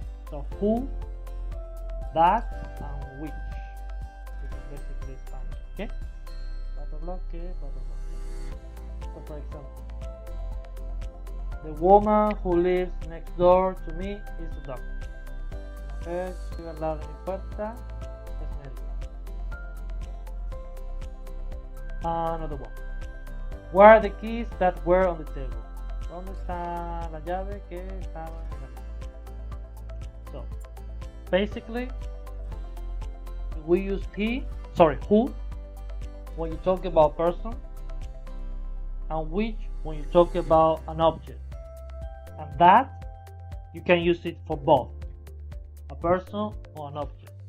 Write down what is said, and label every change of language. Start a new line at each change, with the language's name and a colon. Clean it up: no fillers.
English: So who, that, and which. This is basically Spanish. Okay? Blah blah blah, okay, blah blah blah. So for example, the woman who lives next door to me is a doctor.
Spanish: La mujer que vive al lado de mi puerta es médico.
English: Another one. Where are the keys that were on the table?
Spanish: ¿Dónde está la llave que estaba en la mesa?
English: So, basically, we use who when you talk about person, and which when you talk about an object, and that you can use it for both a person or an object.